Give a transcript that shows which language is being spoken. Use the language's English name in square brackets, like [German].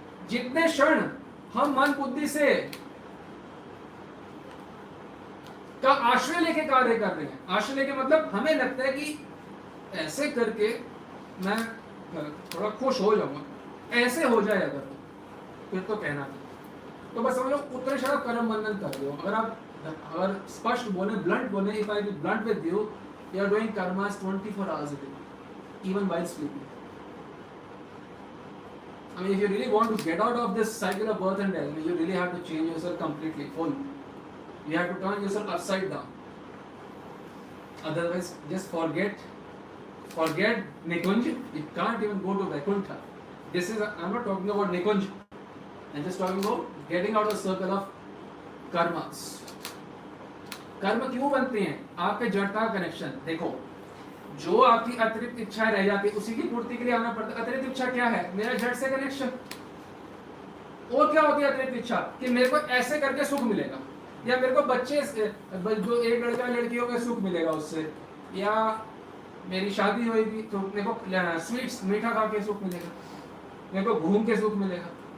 [Hindi] जितने क्षण हम मन बुद्धि से का आश्रय लेके कार्य कर रहे हैं, आश्रय लेके मतलब हमें लगता है कि ऐसे करके मैं थोड़ा खुश हो जाऊंगा, ऐसे हो जाए अगर फिर तो कहना था। तो बस हम लोग उतने क्षण कर्म बंधन कर रहे हो। अगर स्पष्ट बोले, ब्लंट बोले, [English] If I be blunt with you, you are doing karmas 24 hours a day, even while sleeping. I mean, if you really want to get out of this cycle of birth and death, I mean, you really have to change yourself completely, full. You have to turn yourself upside down. Otherwise, just forget Nikunj. You can't even go to Vaikuntha. I'm not talking about Nikunj. I'm just talking about getting out of the circle of karmas. [Hindi] कर्म क्यों बनते हैं? आपके जड़ता connection देखो, जो आपकी अतिरिक्त इच्छाएं रह जाती है उसी की पूर्ति के लिए आना पड़ता है। अतिरिक्त इच्छा क्या है? मेरा जड़ से कनेक्शन। और क्या होती है अतिरिक्त इच्छा? कि मेरे को ऐसे करके सुख मिलेगा, या मेरे को बच्चे जो एक लड़का लड़की हो गए सुख मिलेगा उससे, या मेरी शादी होगी तो मेरे को स्वीट्स मीठा खा के सुख मिलेगा, मेरे को घूम के सुख मिलेगा।